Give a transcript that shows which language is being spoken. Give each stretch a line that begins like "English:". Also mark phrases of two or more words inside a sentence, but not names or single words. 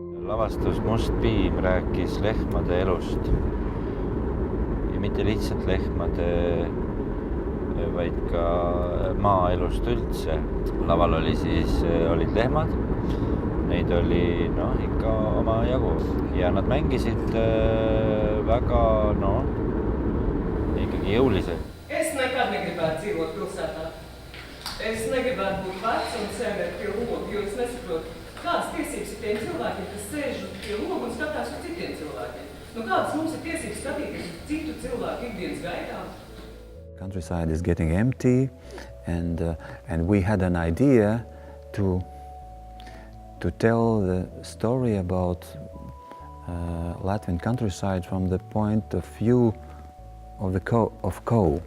Estonian: lavastus Must piim rääkis lehmade elust ja mitte lihtsalt lehmade, vaid ka maaelust üldse. Laval olid lehmad, neid oli ikka omajagu ja nad mängisid väga ikkagi jõuliselt.
Latvian: Es nekad negribētu dzīvot pilsētā. Es negribētu būt vecs un sēdēt pie loga, jo es nesaprotu, kādas tiesības ir tiem cilvēkiem, kas sēž pie loga un skatās uz citiem cilvēkiem. Kādas mums ir tiesības skatīties uz citu cilvēku ikdienas gaitā?
English: Countryside is getting empty, and we had an idea to tell the story about Latvian countryside from the point of view of cow.